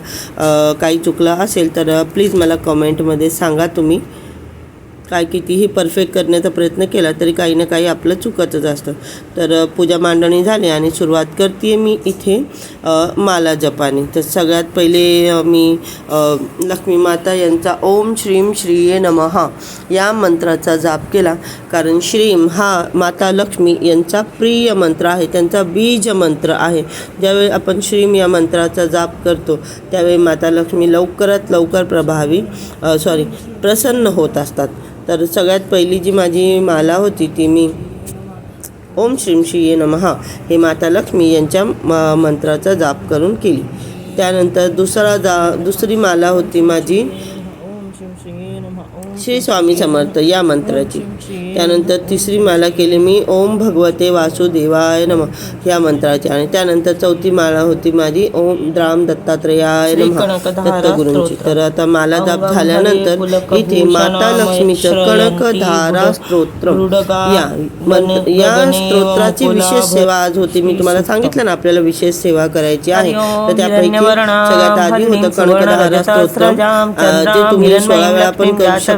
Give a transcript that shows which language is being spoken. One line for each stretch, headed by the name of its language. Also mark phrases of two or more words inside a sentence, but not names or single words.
Marathi: काही चुकलं असेल तर प्लीज मला कमेंटमध्ये सांगा. तुम्ही काय कितीही परफेक्ट करण्याचा प्रयत्न केला तरी काही ना काही आपलं चुकतच असतं. तर पूजा मांडणी झाली आणि सुरुवात करते मी इथे माला जपाने. तर सगळ्यात पहिले मी लक्ष्मी माता यांचा
Sanskrit: ओम श्रीम श्रीये नमः
Marathi: या मंत्राचा जाप केला. कारण श्रीम हा माता लक्ष्मी यांचा प्रिय मंत्र आहे, त्यांचा बीज मंत्र आहे. ज्यावेळी आपण श्रीम या मंत्राचा जाप करतो त्यावेळी माता लक्ष्मी लवकरात लवकर प्रसन्न होत असतात. तर सगळ्यात पहिली जी माझी माला होती ती मी
Sanskrit: ओम श्रीम श्रीये नमः
Marathi: हे माता लक्ष्मी यांच्या मंत्राचा जाप करून केली. त्यानंतर दुसरी माला होती माझी श्री स्वामी समर्थ या मंत्राची. त्यानंतर तिसरी माला केली मी
Sanskrit: ओम भगवते वासुदेवाय नमः
Marathi: ह्या मंत्राची. आणि त्यानंतर चौथी माळा होती माझी
Sanskrit: ओम राम दत्तात्रेयाय नमः
Marathi: दत्तगुरूंची. तर आता माला जाप झाल्यानंतर इथे माता लक्ष्मीचं कणकधारा स्तोत्र या स्तोत्राची विशेष सेवा आज होती. मी तुम्हाला सांगितलं ना आपल्याला विशेष सेवा करायची आहे, तर त्यापैकी सगळ्यात आधी होतं कणकधारा स्तोत्र, जे तुम्ही 16 वेळा पण करू शकता.